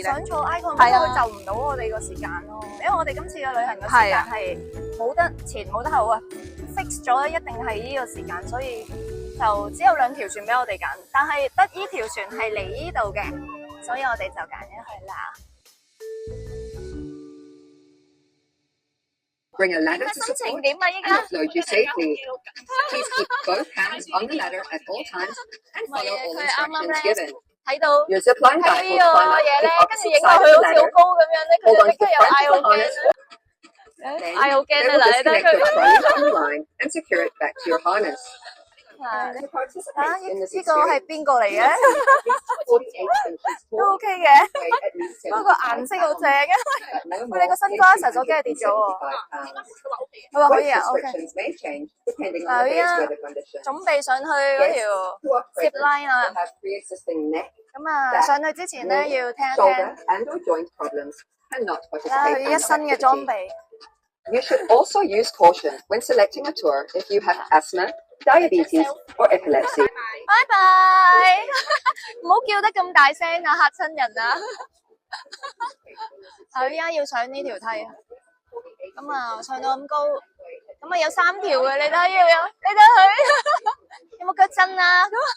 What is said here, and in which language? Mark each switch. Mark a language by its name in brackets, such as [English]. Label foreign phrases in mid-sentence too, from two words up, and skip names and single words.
[Cantonese] 想坐 Icon，係啊，佢就唔到我哋個時間咯。因為我哋今次嘅旅行嘅時間係冇得前冇得後啊 ，fix 咗一定係呢個時間，所以就只有2條船俾我哋揀。但係得呢條船係嚟呢度嘅，所以我哋就揀咗去啦。 [English] Bring a ladder to [Cantonese] 心情 [English] support [Cantonese] 點啊？依 [English] and [Cantonese] 家 [English] upload you safely. Please keep both hands on the ladder at all times and follow all instructions given. [Cantonese] 睇到 [English] Your zip line [Cantonese] 睇 [English] guide [Cantonese] 呢 [English] will [Cantonese] 個 [English] climb up [Cantonese] 嘢 [English] to [Cantonese] 咧 [English] the， [Cantonese] 跟住 [English] opposite [Cantonese] 影落 [English] side [Cantonese] 去 [English] of [Cantonese] 好 [English] the [Cantonese] 似好 [English] ladder. [Cantonese] 高咁樣咧，佢 [English] Hold [Cantonese] 就 [English] on [Cantonese] 即 [English] to [Cantonese] 刻 [English] the [Cantonese] 有 [English] front [Cantonese] 嗌 [English] of [Cantonese] 好 [English] the [Cantonese] 驚 [English] harness. [Cantonese] 嗌好驚 [English] They [Cantonese] 啊！ [English] will [Cantonese] 嗱，你睇 [English] disconnect [Cantonese] 佢 [English] the front of the line and secure it back to your harness. [Cantonese] 嚇 [English] To participate in this [Cantonese] 呢個係 [English] experience, [Cantonese] 邊個嚟嘅？ [English] 48 inches [Cantonese] 都 [English] tall, [Cantonese] OK 嘅， [English] weigh at least [Cantonese] 不過 [English] 75 [Cantonese] 顏色好正啊！ [English] at no [Cantonese] 喂，你個 [English] more [Cantonese] 新 glasses 我驚係跌咗喎。 [English] 85 pounds. [Cantonese] 佢話可以 [English] Weight [Cantonese] 啊 ，OK。 [English] restrictions may change depending on [Cantonese] 嗱， [English] the [Cantonese] 依 [English] day's [Cantonese] 家 [English] weather conditions. [Cantonese] 準備上去嗰條 [English] Who are [Cantonese] zip [English] present [Cantonese] line 啊 [English] will，have pre-existing neck, [Cantonese] 咁啊上去之前咧要聽一 [English] shoulder [Cantonese] 聽， [English] and or joint problems and not [Cantonese] 睇下佢 [English] participate [Cantonese] 一 [English] in [Cantonese] 身嘅 [English] activity. [Cantonese] 裝備。 [English] You should also use caution when selecting a tour if you have asthma, diabetes, or epilepsy. [Cantonese] 拜拜，唔好叫得咁大聲啊，嚇親人啊！佢依家要上呢條梯啊，咁啊上到咁高，咁啊有3條嘅，你睇要有，你睇佢有冇腳震啊？